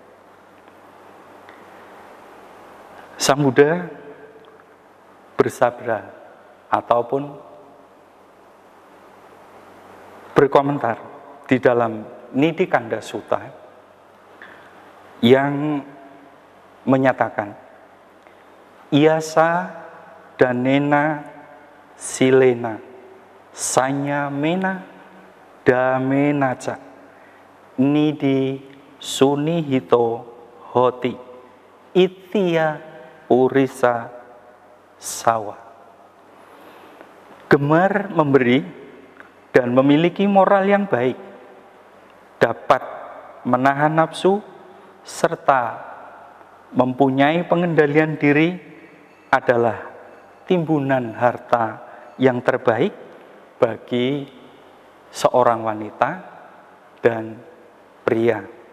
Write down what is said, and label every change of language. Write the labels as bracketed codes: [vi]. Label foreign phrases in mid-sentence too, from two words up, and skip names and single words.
[id] Sang Buddha bersabda ataupun berkomentar di dalam Nidikanda Sutta yang menyatakan [pi] Iyasa danena silena sanyamena damenaca nidi sunihito hoti itya urisa sawa. [id] Gemar memberi dan memiliki moral yang baik, dapat menahan nafsu, serta mempunyai pengendalian diri adalah timbunan harta yang terbaik bagi seorang wanita dan pria.